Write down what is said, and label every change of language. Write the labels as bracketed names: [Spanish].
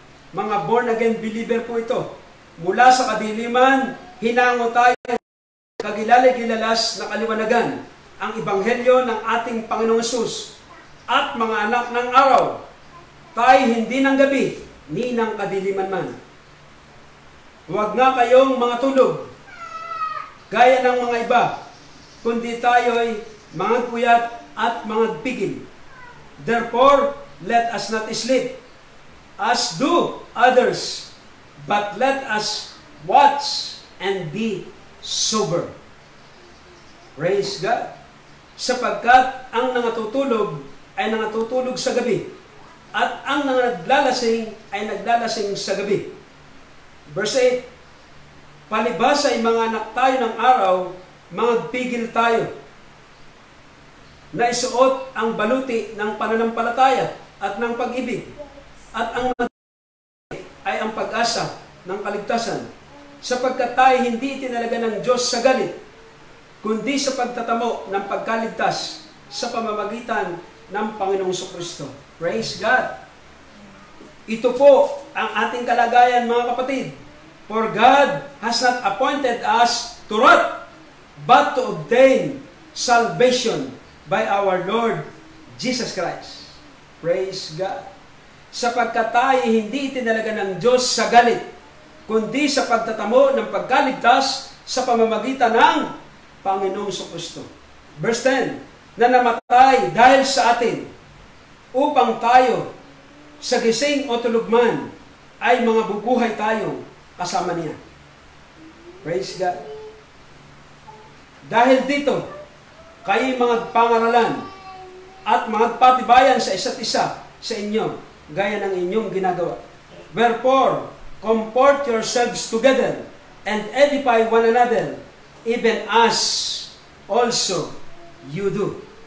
[Filipino] Mga born-again believer po ito. Mula sa kadiliman, hinango tayo kagilali-gilalas na kaliwanagan, ang ebanghelyo ng ating Panginoong Hesus, at mga anak ng araw. Tayo hindi ng gabi, ni ng kadiliman man. Huwag nga kayong mga tulog, gaya ng mga iba, kundi tayo'y mga puyat at mga pigil. [English] Therefore, let us not sleep, as do others, but let us watch and be sober. Praise God. [Filipino] Sapagkat ang nangatutulog ay nangatutulog sa gabi, at ang naglalasing ay naglalasing sa gabi. Verse 8, "Palibhas ay mga anak tayo ng araw, magpigil tayo na isuot ang baluti ng pananampalataya at ng pag-ibig. At ang ay ang pag-asa ng kaligtasan, sapagkat tayo hindi itinalaga ng Diyos sa galit, kundi sa pagtatamo ng pagkaligtas sa pamamagitan ng Panginoong Kristo. Praise God! Ito po ang ating kalagayan, mga kapatid. [English] For God has not appointed us to wrath, but to obtain salvation by our Lord Jesus Christ. Praise God! [Filipino] Sapagkat tayo hindi itinalaga ng Diyos sa galit, kundi sa pagtatamo ng pagkaligtas sa pamamagitan ng Panginoong Kristo. Verse 10, na namatay dahil sa atin, upang tayo sa gising o tulog man ay mga bubuhay tayo kasama niya. Praise God. Dahil dito, kayo mga pangaralan at mga patibayan sa isa't isa sa inyo, gaya ng inyong ginagawa. [English] Wherefore, comfort yourselves together and edify one another, even as also you do.